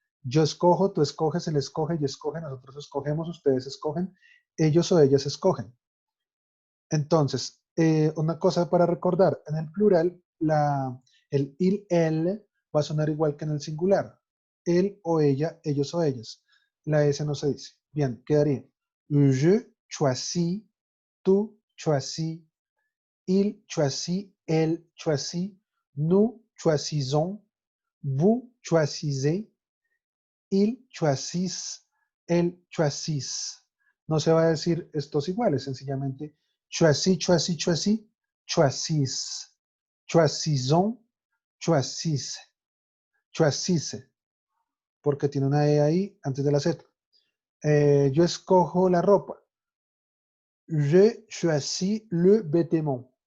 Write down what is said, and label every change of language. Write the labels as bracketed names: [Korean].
[Spanish] Yo escojo, tú escoges, él escoge, ella escoge, nosotros escogemos, ustedes escogen, ellos o ellas escogen. Entonces, una cosa para recordar, en el plural, él va a sonar igual que en el singular. Él o ella, ellos o ellas. La S no se dice. Bien, quedaría. [French] Je choisis, tú choisis, il choisit, elle choisit, nous choisissons, vous choisissez, il choisit, elle choisit. [Spanish] No se va a decir estos iguales, sencillamente [French] choisis, choisis, choisis, choisis, choisissons, choisis, choisisse, [Spanish] porque tiene una E ahí antes de la Z. Yo escojo la ropa. [French] Je choisis le vêtement.